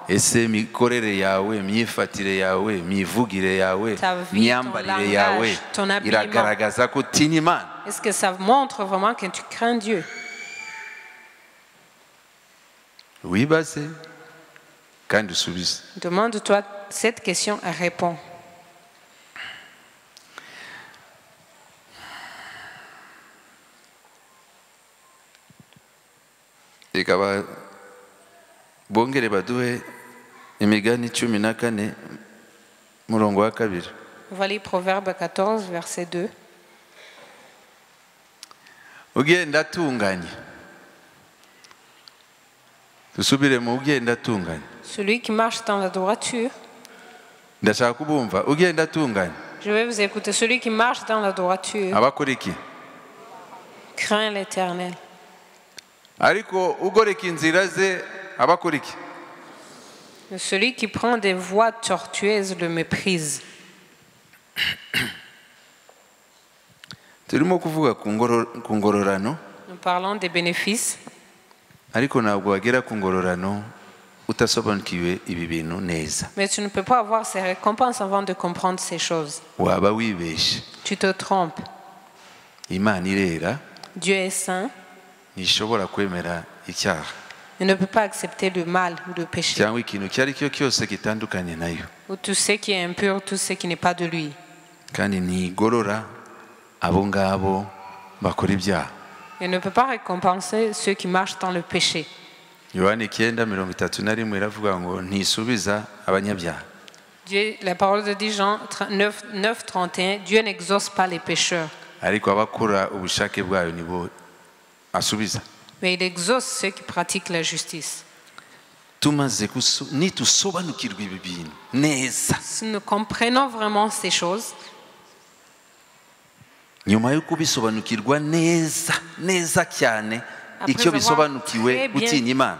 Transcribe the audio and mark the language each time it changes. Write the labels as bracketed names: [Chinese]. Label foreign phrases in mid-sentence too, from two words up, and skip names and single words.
[French] Ta vie, ton habillement. Est-ce que ça montre vraiment que tu crains Dieu? Oui, c'est. Demande-toi cette question et réponds. [Kinyarwanda] Bongere baduhe imigani 14 murongo wa 2. [French] Voilà Proverbe 14 verset 2. [Kinyarwanda] Ugenda atunganye. Tusubire mu ugenda atunganye. [French] Celui qui marche dans la droiture. [Kinyarwanda] Ndashaka kubumva ugenda atunganye. [French] Je vais vous écouter. Celui qui marche dans la droiture. [Kinyarwanda] Abakora iki? [French] Craint l'Éternel. [Kinyarwanda] Ariko ugoreka inzira ze abakora iki? [French] Celui qui prend des voies tortueuses le méprise. [Kinyarwanda] Turimo kuvuga ku ngororano. [French] Nous parlons des bénéfices. [Kinyarwanda] Ariko ntabwo wagera ku ngororano utasobanukiwe ibi bintu neza. [French] Mais tu ne peux pas avoir ces récompenses avant de comprendre ces choses. [Kinyarwanda] Waba wibeshe. [French] Tu te trompes. [Kinyarwanda] Imana irera. [French] Dieu est saint. [Kinyarwanda] Nishobora kwemera icyaha. [French] Il ne peut pas accepter le mal ou le péché. [Kinyarwanda] Cyangwa ikintu cyari cyo cyose gitandukanye nayo. [French] Ou tout ce qui est impur, tout ce qui n'est pas de lui. [Kinyarwanda] Kandi ntigorora abo ngabo bakora ibyaha. [French] Il ne peut pas récompenser ceux qui marchent dans le péché. [Kinyarwanda] Yohana 9:31 iravuga ngo ntisubiza abanyabyaha. [French] La parole de Jean 9:31, Dieu n'exauce pas les pécheurs. [Kinyarwanda] Ariko abakora ubushake bwayo nibo asubiza. [French] Mais il exauce ceux qui pratiquent la justice. Si nous comprenons vraiment ces choses, après avoir très bien